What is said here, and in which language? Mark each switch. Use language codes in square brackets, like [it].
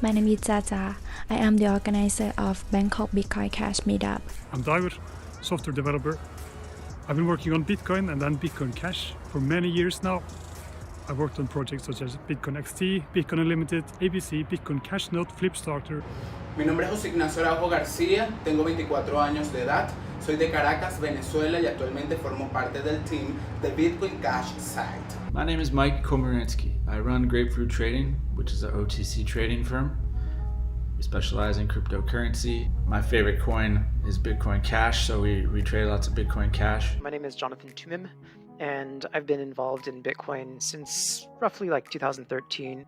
[en] My name is Jajaa. I am the organizer of Bangkok Bitcoin Cash Meetup. I'm Dagur, software developer. I've been working on Bitcoin and then Bitcoin Cash for many years now. I've worked on projects such as Bitcoin XT, Bitcoin Unlimited, ABC, Bitcoin Cash Note, Flipstarter. [es] Mi nombre es José Ignacio Araujo García, tengo 24 años de edad, soy de Caracas, Venezuela y actualmente formo parte del team de Bitcoin Cash site. [en] My name is Mike Komaransky. I run Grapefruit Trading, which is an OTC trading firm. We specialize in cryptocurrency. My favorite coin is Bitcoin Cash, so we trade lots of Bitcoin Cash. My name is Jonathan Toomim, and I've been involved in Bitcoin since roughly like 2013.